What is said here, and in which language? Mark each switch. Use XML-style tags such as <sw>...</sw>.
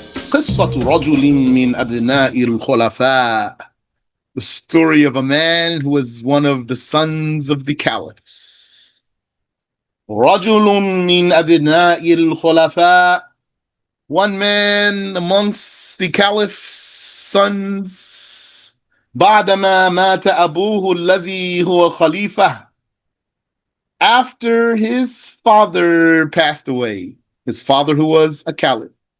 <ar>قصة رجل من أبناء الخلفاء.</ar> <en>The story of a man who was one of the sons of the caliphs.</en> <ar>رجل من أبناء الخلفاء.</ar> <en>One man amongst the caliph's sons.</en> <ar>بعدما مات أبوه الذي هو خليفة.</ar> <en>After his father passed away, his father who was a caliph.</en>